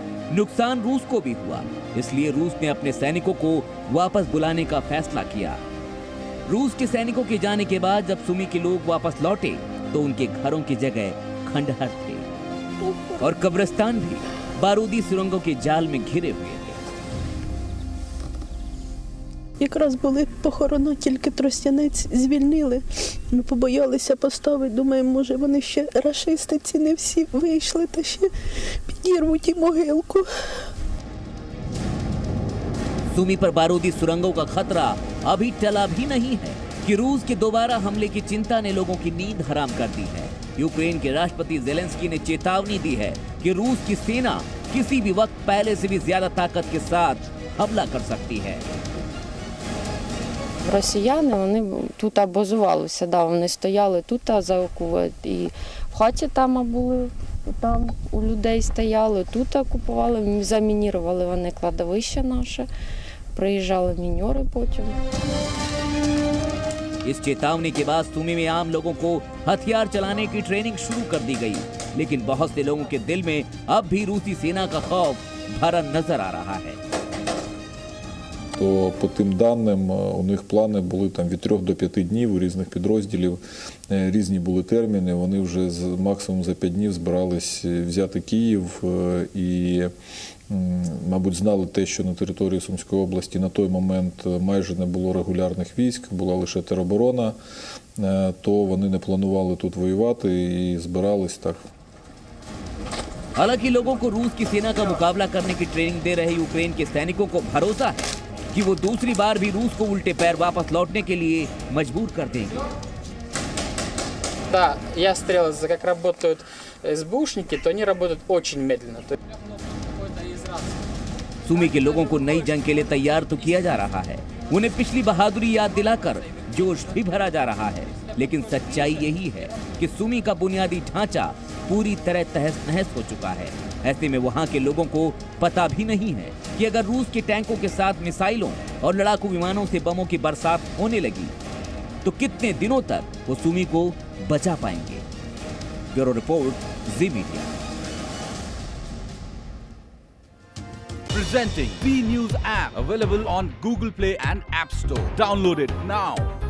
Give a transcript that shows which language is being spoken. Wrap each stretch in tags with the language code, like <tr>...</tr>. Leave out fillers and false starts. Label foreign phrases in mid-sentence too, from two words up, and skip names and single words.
<hi>नुकसान रूस को भी हुआ, इसलिए रूस ने अपने सैनिकों को वापस बुलाने का फैसला किया। रूस के सैनिकों के जाने के बाद जब सुमी के लोग वापस लौटे तो उनके घरों की जगह खंडहर थे और कब्रिस्तान भी बारूदी सुरंगों के जाल में घिरे हुए थे।</hi> <uk>Якраз були похорона, тільки Тростянець звільнили. Ми побоялися поставити, думаємо, може вони ще рашисти ці не всі вийшли та ще підірвуть і могилку.</uk> <hi>सुमी पर बारूदी सुरंगों का खतरा अभी टला भी नहीं है कि रूस के दोबारा हमले की चिंता ने लोगों की नींद हराम कर दी है। यूक्रेन के राष्ट्रपति ज़ेलेंस्की ने चेतावनी दी है कि रूस की सेना किसी भी वक्त पहले से भी ज्यादा ताकत के साथ हमला कर सकती है।</hi> <uk>Росіяни, вони тут базувалися, да, вони стояли тут за окупацією, і в хаті там були, там у людей стояли, тут окупували, замінірували вони кладовище наше, приїжджали міньори потім.</uk> <hi>इस चेतावनी के बाद सुमी में आम लोगों को हथियार चलाने की ट्रेनिंग शुरू कर दी गई, लेकिन बहुत से लोगों के दिल में अब भी रूसी सेना का खौफ भरा नजर आ रहा है।</hi> <uk>то по тим даним у них плани були там від 3 до 5 днів у різних підрозділів, різні були терміни, вони вже максимум за 5 днів збирались взяти Київ і, мабуть, знали те, що на території Сумської області на той момент майже не було регулярних військ, була лише тероборона, то вони не планували тут воювати і збирались так.</uk> <hi>हालांकि लोगों को रूस की सेना का मुकाबला करने की ट्रेनिंग दे रहे यूक्रेन के सैनिकों को भरोसा है कि वो दूसरी बार भी रूस को उल्टे पैर वापस लौटने के लिए मजबूर कर देंगे।</hi> <ru>Да, я стрелал, как работают СБУшники, то они работают очень медленно.</ru> <hi>सुमी के लोगों को नई जंग के लिए तैयार तो किया जा रहा है, उन्हें पिछली बहादुरी याद दिलाकर जोश भी भरा जा रहा है, लेकिन सच्चाई यही है कि सुमी का बुनियादी ढांचा पूरी तरह तहस नहस हो चुका है। ऐसे में वहां के लोगों को पता भी नहीं है कि अगर रूस के टैंकों के साथ मिसाइलों और लड़ाकू विमानों से बमों की बरसात होने लगी तो कितने दिनों तक वो सुमी को बचा पाएंगे। ब्यूरो रिपोर्ट, जी मीडिया।</hi> <en>Presenting B News app, available on Google Play and App Store. Download it now.</en>